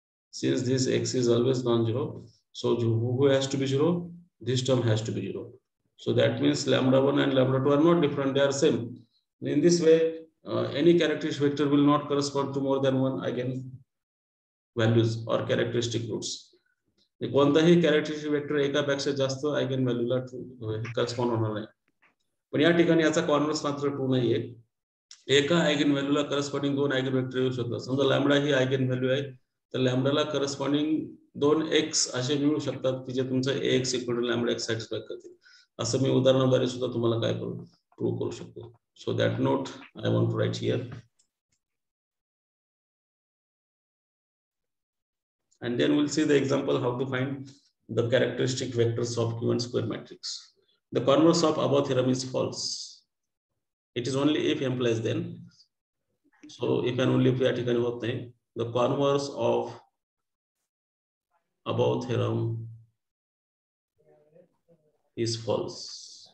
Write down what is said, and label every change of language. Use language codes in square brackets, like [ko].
[en] Since this x is always non-zero, so who has to be 0? This term has to be 0. So that means lambda 1 and lambda 2 are not different, they are same. In this way, any characteristic vector will not correspond to more than one eigenvalues or characteristic roots. [mr] कोणताही characteristic vector एकापेक्षा जास्त eigen व्हॅल्यूला correspond होणार नाही. पण या ठिकाणी याचा converse मात्र ट्रू नाहीये. एका आयगन व्हॅल्यूला करस्पॉन्डिंग दोन आयगन वेक्टर येऊ शकतात. समजा लॅम्बडा ही आयगन व्हॅल्यू आहे तर लॅम्बडाला करस्पॉन्डिंग दोन x असे मिळू शकतात की जे तुमचं ax equal to lambda x satisfy करतील. असं मी उदाहरणाद्वारे सुद्धा तुम्हाला काय करू प्रूव्ह करू शकतो. So that note I want to right here. [en] And then we'll see the example how to find the characteristic vectors of given square matrix. The converse of above theorem is false. It is only if implies then. So if and only if the converse of above theorem is false.